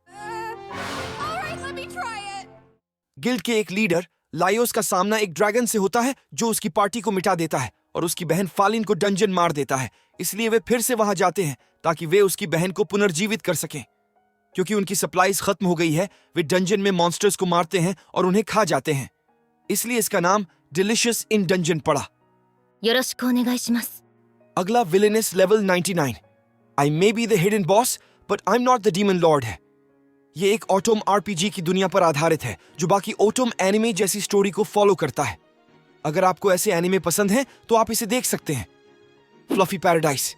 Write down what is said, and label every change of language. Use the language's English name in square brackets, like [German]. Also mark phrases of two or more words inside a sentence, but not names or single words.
[Hindi] गिल्ड के एक लीडर लायोस का सामना एक ड्रैगन से होता है जो उसकी पार्टी को मिटा देता है और उसकी बहन फालिन को डंजन मार देता है। इसलिए वे फिर से वहां जाते हैं ताकि वे उसकी बहन को पुनर्जीवित कर सकें। क्योंकि उनकी सप्लाईज खत्म हो गई है, वे डंजन में मॉन्स्टर्स को मारते हैं और उन्हें खा जाते हैं। इसलिए इसका नाम डिलीशियस इन डंजन पड़ा। [Japanese] よろしくお願いします。 [Hindi] अगला विलेनस लेवल 99। आई मे बी द हिडन बॉस बट आई एम नॉट द डीमन लॉर्ड है। ये एक ऑटोम आरपीजी की दुनिया पर आधारित है जो बाकी ऑटोम एनिमे जैसी स्टोरी को फॉलो करता है। अगर आपको ऐसे एनिमे पसंद हैं तो आप इसे देख सकते हैं। फ्लफी पैराडाइस।